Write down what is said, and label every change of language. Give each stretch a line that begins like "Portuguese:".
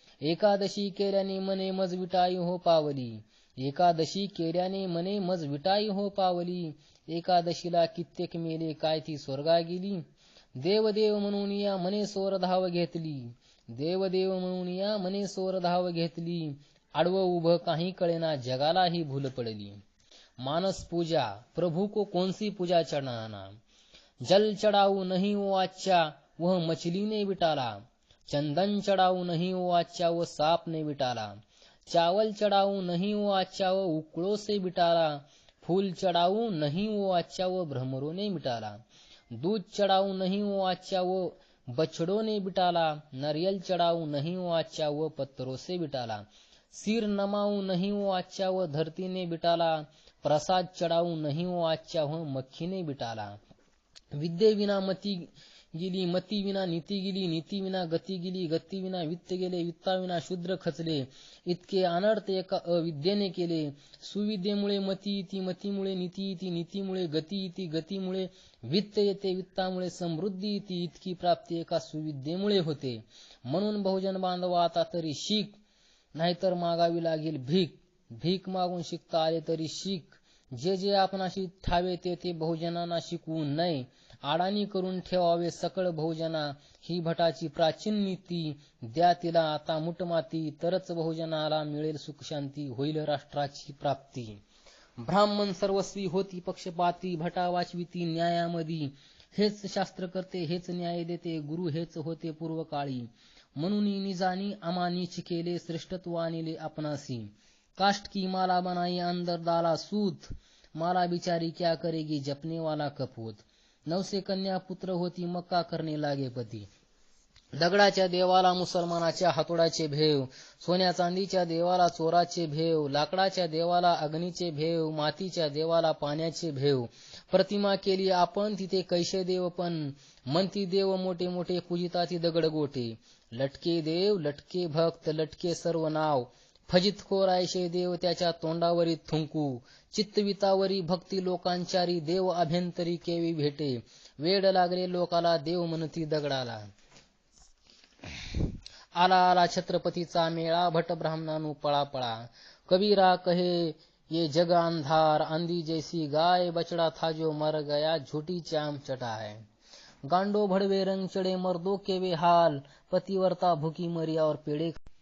Marathi: एकादशी केल्याने मने मज विटाई हो पावली, एकादशी केल्याने मने मज विटाई हो पावली. एकादशीला कित्येक मेले काय ती स्वर्गा गेली. देवदेव म्हणून या मने सोर धाव घेतली, देवदेव म्हणून या मने सोर धाव घेतली. आडवं उभं काही कळेना, जगाला ही भूल पडली.
Hindi: मानस पूजा प्रभु को कौन सी पूजा चढ़ाना, जल चढ़ाऊ नहीं वो अच्छा वह मछली ने बिटाला. चंदन चढ़ाऊ नहीं वो अच्छा वो सांप ने बिटाला. चावल चढ़ाऊ नहीं वो अच्छा वो उकड़ों से बिटाला. फूल चढ़ाऊ नहीं वो अच्छा वो भ्रमरों ने बिटाला. दूध चढ़ाऊ नहीं वो अच्छा वो बछड़ों ने बिटाला. नारियल चढ़ाऊ नहीं वो अच्छा वो पत्थरों से बिटाला. सिर नमाऊ नहीं वो अच्छा वो धरती ने बिटाला. प्रसाद चढ़ाऊ नहीं वो अच्छा वो मक्खी ने बिटाला.
Marathi: विद्ये विना मती गेली, मती विना नीती गेली, नीती विना गती गेली, गती विना वित्त गेले, वित्ता विना शूद्र खचले. इतके अनर्थ एका अविद्येने केले. सुविद्येमुळे मती येते, मतीमुळे नीती येते, नीतीमुळे गती येते, गतीमुळे वित्त येते, वित्तामुळे समृद्धी येते. इतकी प्राप्ती एका सुविद्येमुळे होते. म्हणून बहुजन बांधवा आता तरी शिक, नाहीतर मागावी लागेल भीक. भीक मागून शिकता आले तरी शिक. जे जे आपणाशी ठावे ते बहुजनांना शिकवू नये. आडाणी करून ठेवावे सकळ बहुजना, ही भटाची प्राचीन नीती. द्या तिला आता मुठमाती, तरच बहुजनाला मिळेल सुख शांती, होईल राष्ट्राची प्राप्ती. ब्राह्मण सर्वस्वी होती पक्षपाती, भटा वाचविती न्यायामधी. हेच शास्त्र करते, हेच न्याय देते, गुरु हेच होते पूर्वकाळी. म्हणून निजानी अमानीच केले, श्रेष्ठत्व आणले आपणासी.
Hindi: काष्ट की माला बनाई अंदर डाला सूत, माला बिचारी क्या करेगी जपने वाला कपूत.
Marathi: 900 कन्या पुत्र होती, मक्का करणे लागे पती. दगडाच्या देवाला मुसलमानाच्या हातोडाचे भेव, सोन्या चांदीच्या देवाला चोराचे भेव, लाकडाच्या देवाला अग्नीचे भेव, मातीच्या देवाला पाण्याचे भेव. प्रतिमा केली आपण तिथे कैसे देव पण, म्हणती देव मोठे मोठे पूजिताती दगड गोटे. लटके देव लटके भक्त लटके सर्व नाव, फजित खोरायशे देव त्याच्या तोंडावरी थुंकू. चित्तवितावरी भक्ती लोकांचारी, देव अभ्यंतरी केवी भेटे. वेड लागले लोकाला देव म्हणती दगडाला. आला आला छत्रपतीचा मेळा, भट ब्राह्मणानु पळा पळा.
Hindi: कबीरा कहे ये जग अंधार, अंधी जैसी गाय, बछड़ा था जो मर गया, झूठी चाम चटा है. गांडो भड़वे रंग चढ़े मर्दों के वे हाल, पतिवर्ता भूखी मरी और पेड़े